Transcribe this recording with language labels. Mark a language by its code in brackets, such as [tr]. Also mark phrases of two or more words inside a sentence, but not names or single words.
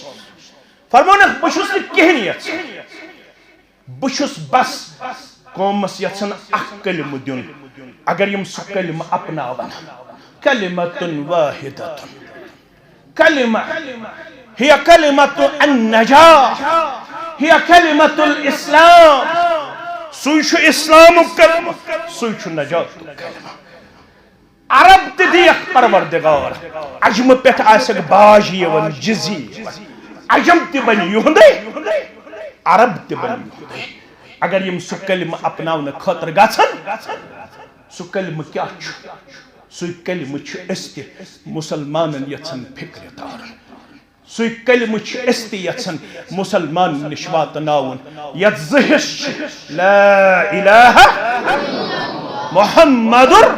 [ks] فرمون بہٕ چھُس نہٕ کِہیٖنۍ یژھان بہٕ چھُس بس قومس یژھان اکھ کلمہ دیُن اگر یم سُہ کلمہ اپناون [ar] کلمۃ واحدۃ [ks] کلمہ [ar] ہی کلمۃ النجاح ہی کلمۃ الاسلام [ks] سُے چھُ اسلامُک کلمہ سُے چھُ نجاتُک کلمہ عرب تہ دیکھ پروردگار عجم پہ آسک باج یون جزی عجم تہ بن یہندے عرب تہ بن یہندے اگر یم سہ کلمہ اپناون خاطر گژھن سہ کلمہ کیا چھُ سُے کلمہ چھُ أسۍ تہِ مُسلمانن یژھان فکرِ تارُن سُے کلمہ چھُ أسۍ تہِ یژھان مُسلمانن نِش واتناوُن یتھ زٕ حصہٕ چھِ [ar] لا الہ [ks] محمد